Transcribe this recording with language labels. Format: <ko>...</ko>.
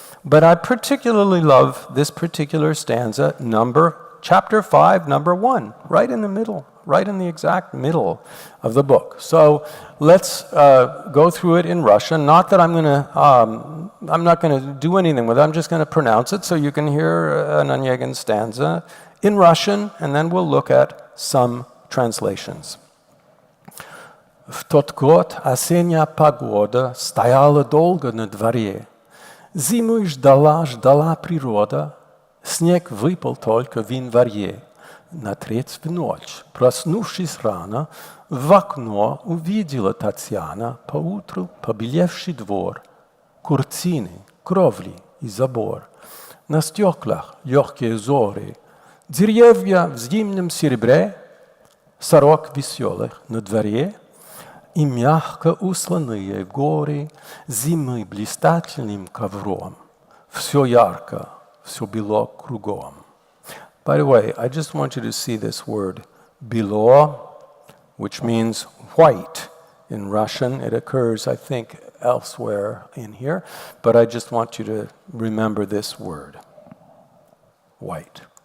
<en>But I particularly love this particular stanza, chapter 5, number 1, right in the middle, right in the exact middle of the book. So let's go through it in Russian. Not that I'm not going to do anything with it. I'm just going to pronounce it so you can hear an Onegin stanza in Russian, and then we'll look at some translations.</en> <ru>В тот год осенняя погода стояла долго на дворе. Зиму ждала природа, снег выпал только в январе. На третью ночь, проснувшись рано, в окно увидела Татьяна поутру побелевший двор, куртины, кровли и забор. На стеклах легкие зоры, деревья в зимнем серебре, сорок веселых на дворе, и мягко усланные горы зимы блистательным ковром. Все ярко, все бело кругом.</ru> <en>By the way, I just want you to see this word, Belor, which means white. In Russian, it occurs, I think, elsewhere in here, but I just want you to remember this word, white.</en>